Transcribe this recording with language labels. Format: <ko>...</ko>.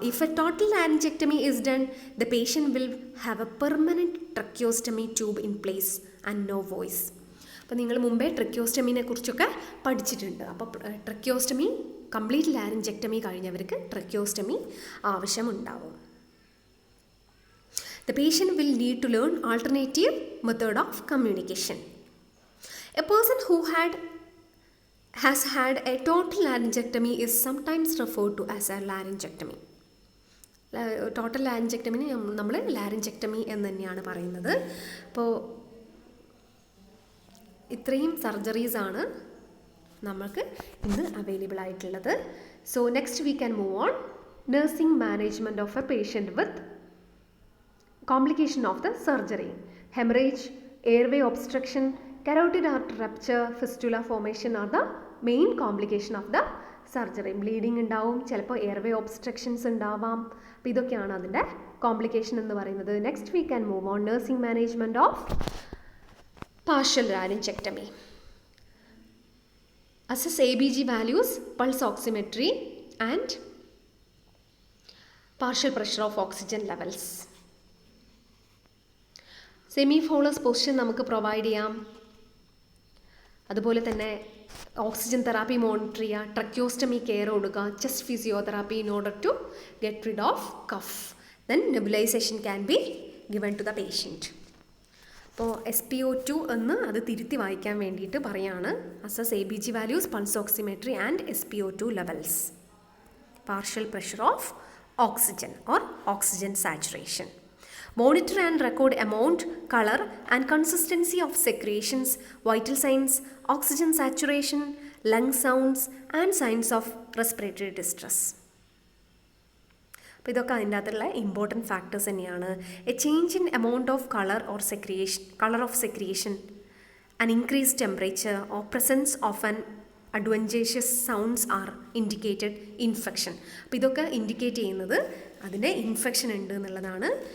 <en>If a total laryngectomy is done, the patient will have a permanent tracheostomy tube in place and no voice.</en> <ml>അപ്പോൾ നിങ്ങൾ മുമ്പേ ട്രക്യോസ്റ്റമിനെ കുറിച്ചൊക്കെ പഠിച്ചിട്ടുണ്ട്. അപ്പോൾ tracheostomy complete ലാരിഞ്ചെക്ടമി കഴിഞ്ഞവർക്ക് tracheostomy ആവശ്യമുണ്ടാവും.</ml> <en>The patient will need to learn alternative method of communication. A person who has had a total laryngectomy is sometimes referred to as a laryngectomy.</en> <ml>Total ലാരിഞ്ചെക്ടമിന് നമ്മൾ ലാരിഞ്ചെക്ടമി എന്ന് തന്നെയാണ് പറയുന്നത്. അപ്പോൾ ഇത്രയും സർജറീസാണ് നമുക്ക് ഇന്ന് അവൈലബിൾ ആയിട്ടുള്ളത്.</ml> <en>So next we can move on nursing management of a patient with complication of the surgery. Hemorrhage, airway obstruction, carotid artery rupture, fistula formation are the main complication of the surgery.</en> <ml>Bleeding ഉണ്ടാവും, ചിലപ്പോൾ airway obstructions ഉണ്ടാവാം. അപ്പോൾ ഇതൊക്കെയാണ് അതിൻ്റെ complication എന്ന് പറയുന്നത്.</ml> <en>Next we can move on nursing management of partial laryngectomy. Assess ABG values, pulse oximetry and partial pressure of oxygen levels.</en> <ml>Semi follows position നമുക്ക് provide ചെയ്യാം. അതുപോലെ തന്നെ ഓക്സിജൻ തെറാപ്പി മോണിറ്റർ ചെയ്യുക, ട്രക്യോസ്റ്റമി കെയർ കൊടുക്കുക, chest physiotherapy</ml> <en>In order to get rid of cough. then nebulization can be given to the patient.</en> <ml>അപ്പോൾ SpO2 എന്ന് അത് തിരുത്തി വായിക്കാൻ വേണ്ടിയിട്ട് പറയാണ്.</ml> <en>Assess ABG values, pulse oximetry and SpO2 levels, partial pressure of oxygen or oxygen saturation. Monitor and record amount, color and consistency of secretions, vital signs, oxygen saturation, lung sounds and signs of respiratory distress.</en> <ml>അപ്പോൾ ഇതൊക്കെ അതിൻ്റെ അകത്തുള്ള important factors തന്നെയാണ്.</ml> <en>A change in amount of colour of secretion, an increase temperature or presence of an adventitious sounds are indicated infection.</en> <ml>അപ്പോൾ ഇതൊക്കെ indicate ചെയ്യുന്നത് അതിൻ്റെ infection ഉണ്ട് എന്നുള്ളതാണ്.</ml>